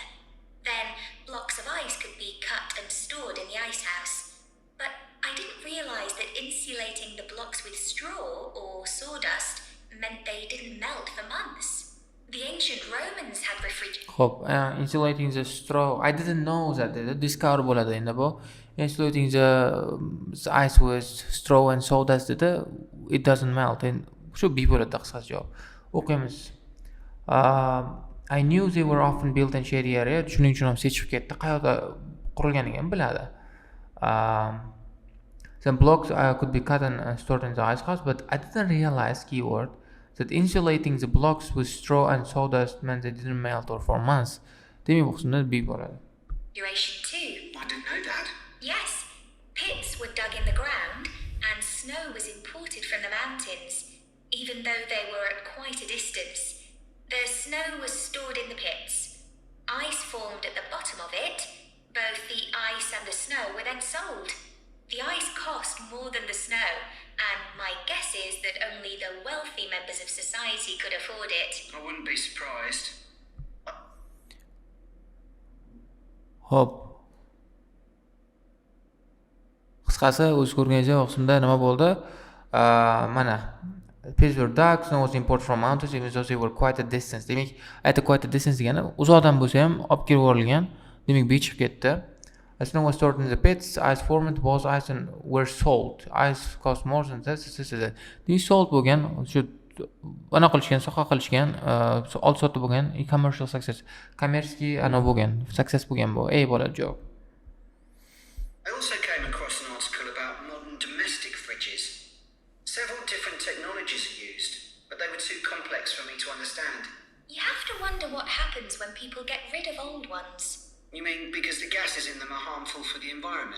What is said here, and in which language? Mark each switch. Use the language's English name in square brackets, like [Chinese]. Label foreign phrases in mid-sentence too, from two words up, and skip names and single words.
[English] Then blocks of ice could be cut and stored in the ice house. But I didn't realise that insulating the blocks with straw or sawdust meant they didn't melt for months. The ancient Romans had refrigerators. Xo'p, insulating the straw. I didn't know that. Discover [Uzbek] bo'ladi endi bu. [English] Insulating the ice with straw and sawdust dedi. It doesn't melt. [Uzbek] And shu B bo'ladi qisqasi javob. O'qiymiz. [English] I knew they were often built in shady area. [Uzbek] Shuning uchun ham seçib ketdi. Qayerda qurilganligini biladi. [English] Some blocks could be cut and stored in the ice house, but I didn't realize keyword that insulating the blocks with straw and sawdust meant they didn't melt or for months. [Uzbek] Demek bu qismda B bo'ladi. [English] Duration 2. I didn't know that. Yes. Pits were dug in the ground and snow was imported from the mountains, even though they were at quite a distance. The snow was stored in the pits. Ice formed at the bottom of it. Both the ice and the snow were then sold. The ice cost more than the snow, and my guess is that only the wealthy members of society could afford it. I wouldn't be surprised. [Uzbek] Hop. Qisqasi o'z ko'rganingizdek qismda nima bo'ldi? [English] Mana pits were dug, snow was imported from mountains, even though they were quite a distance. [Uzbek] Demak, aytib [English] quite a distance [Uzbek] degani uzoqdan bo'lsa ham olib kelib yuborilgan. Demak, B chiqib ketdi. [English] Snow was stored in the pits, ice formed, was ice and were sold. Ice cost more than that. [Uzbek] Demak, sold bo'lgan, shu ana qilishgan, soha qilishgan, olib sotib bo'lgan, [English] commercial success. [Uzbek] Kommersiy ana bo'lgan, success bo'lgan bu. A bo'ladi javob. [English] I also came across an article about modern domestic fridges. Several different technologies are used, but they were too complex for me to understand. You have to wonder what happens when people get rid of old ones. You mean because the gases in them are harmful for the environment?